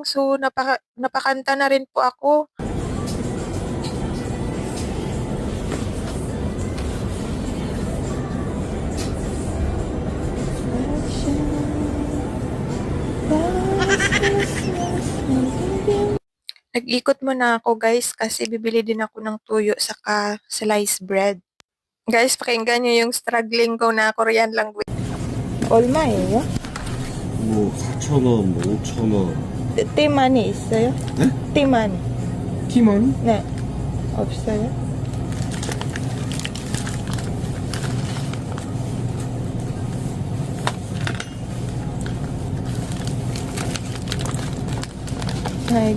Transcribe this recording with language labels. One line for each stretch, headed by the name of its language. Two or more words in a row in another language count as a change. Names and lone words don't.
Filipino: So, napakanta na rin po ako. Nag-ikot muna ako guys kasi bibili din ako ng tuyo saka
English: sliced bread.
Filipino: Guys, pakinggan nyo yung struggling ko na
English: Korean language.
Korean: 얼마예요? 뭐 4,000원, 뭐 5,000원. 띠만이 있어요? 네? 띠만이. 티머니? 네. 없어요? 아이고.